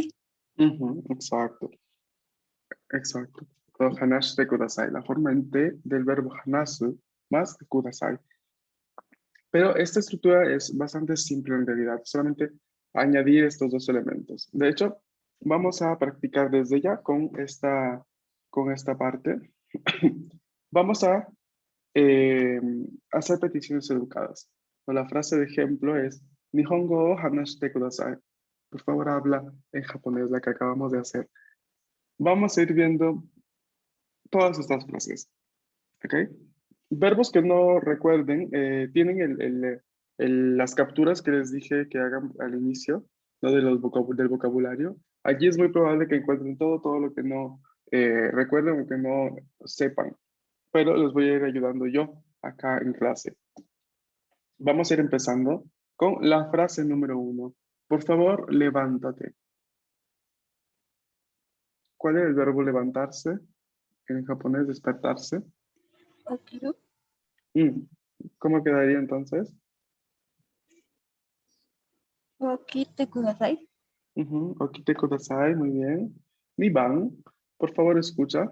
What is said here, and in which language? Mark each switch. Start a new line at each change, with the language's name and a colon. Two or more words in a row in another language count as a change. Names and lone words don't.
Spanish: Exacto, exacto. So,
Japanese: 話してください,
Spanish: la forma en T del verbo hanasu más kudasai. Pero esta estructura es bastante simple en realidad, solamente añadir estos dos elementos. De hecho, vamos a practicar desde ya con esta parte. Vamos a hacer peticiones educadas. O la frase de ejemplo es
Japanese: 日本語を話してください.
Spanish: Por favor, habla en japonés, la que acabamos de hacer. Vamos a ir viendo todas estas frases. ¿Ok? Verbos que no recuerden, tienen las capturas que les dije que hagan al inicio, ¿no? Del vocabulario. Allí es muy probable que encuentren todo lo que no recuerden o que no sepan, pero les voy a ir ayudando yo acá en clase. Vamos a ir empezando con la frase número 1. Por favor, levántate. ¿Cuál es el verbo levantarse? En japonés, despertarse.
Japanese: 起きる
Spanish: Mm, ¿Cómo quedaría entonces?
Japanese: 起きてください。起きてください,
Spanish: muy bien. Niban, por favor, escucha.